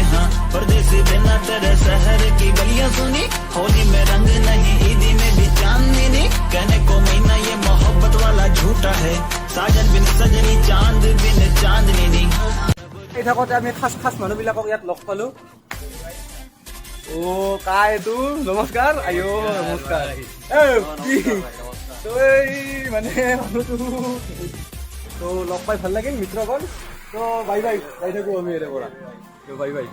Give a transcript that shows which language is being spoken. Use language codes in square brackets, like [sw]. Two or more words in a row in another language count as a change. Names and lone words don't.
[hi] हाँ परदेसी बिना तेरे शहर की गलियां सुनी, होली में रंग नहीं ईदी में भी चांदनी नहीं, कहने को महीना ये मोहब्बत वाला झूठा है, साजन बिन सजनी चांद बिन चांदनी नहीं। [as] এই থাকোঁতে আমি খাস মানুহবিলাকক ইয়াত লগ পালোঁ। অ' কাই এইটো নমস্কাৰ, আইঅ নমস্কাৰ। তো এই মানে মানুহটো তো লগ পাই ভাল লাগিল মিত্ৰগণ। তো [en] bye bye, [as] যাই থাকোঁ আমি ইয়াৰে পৰা। তো [en] bye bye.